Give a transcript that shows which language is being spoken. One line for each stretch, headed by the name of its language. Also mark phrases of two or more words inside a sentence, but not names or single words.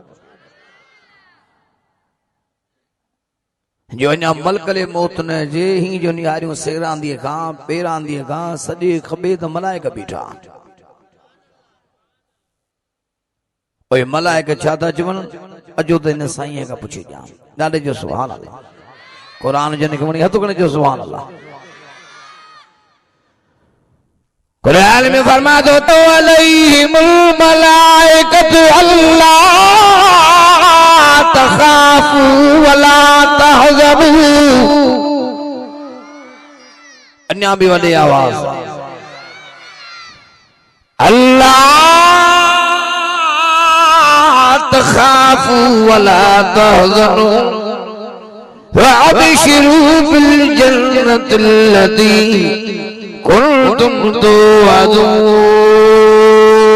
Sindhi: जो अञा मलकले मौत न जे ही जो निहारियूं सेरांदीअ खां पेरांदीअ खां सॼे खॿे त मलाइक बीठा। ओए मलाइक छा था चवनि, अजो त हिन साईं खां पुछी ॼाण। ॾाढे जो
Arabic: سبحان الله.
Sindhi: कुरान जन खे वणी हथ खणे जो
Arabic: سبحان الله.
Sindhi: कुरान में फरमा दो तो
Arabic: عليهم الملائكة ألا تخافوا ولا تحزبوا.
Sindhi: अन्या भी वॾे आवाज़
Arabic: ألا تخافوا ولا تحزنوا وأبشروا بالجنة التي كنتم توعدون.